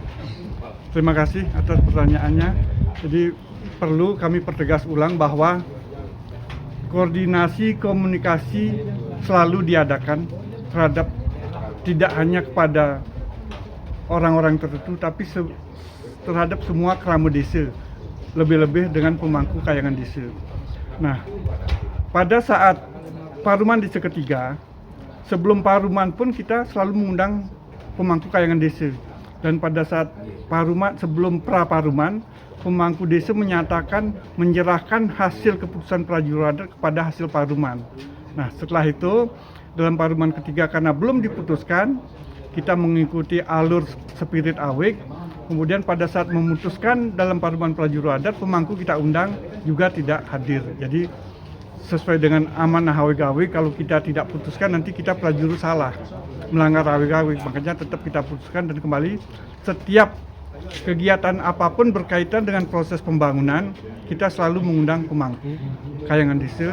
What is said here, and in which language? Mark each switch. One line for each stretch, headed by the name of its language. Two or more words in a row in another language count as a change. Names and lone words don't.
Indonesian: Terima kasih atas pertanyaannya. Jadi perlu kami pertegas ulang bahwa koordinasi komunikasi selalu diadakan terhadap tidak hanya kepada orang-orang tertentu, tapi terhadap semua kerama desa, lebih-lebih dengan pemangku kayangan desa. Nah, pada saat paruman desa ketiga, sebelum paruman pun kita selalu mengundang pemangku kayangan desa. Dan pada saat paruman, sebelum pra-paruman, pemangku desa menyatakan menyerahkan hasil keputusan prajuru adat kepada hasil paruman. Nah, setelah itu dalam paruman ketiga karena belum diputuskan, kita mengikuti alur spirit awik. Kemudian pada saat memutuskan dalam paruman prajuru adat, pemangku kita undang juga tidak hadir. Jadi sesuai dengan amanah HWGAW, kalau kita tidak putuskan nanti kita prajuru salah, melanggar HWGAW. Makanya tetap kita putuskan, dan kembali setiap kegiatan apapun berkaitan dengan proses pembangunan, kita selalu mengundang pemangku kayangan desa.